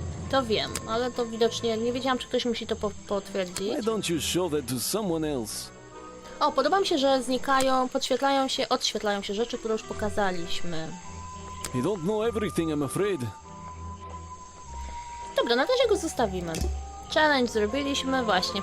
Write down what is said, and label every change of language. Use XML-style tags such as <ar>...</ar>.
<pl>To wiem, ale to widocznie nie wiedziałam, czy ktoś musi to potwierdzić.</pl> <en>Why don't you show that to someone else?</en> <pl>O, podoba mi się, że znikają, odświetlają się rzeczy, które już pokazaliśmy.</pl> <en>You don't know everything, I'm afraid.</en> <pl>Dobra, na razie go zostawimy. Challenge zrobiliśmy, właśnie.</pl>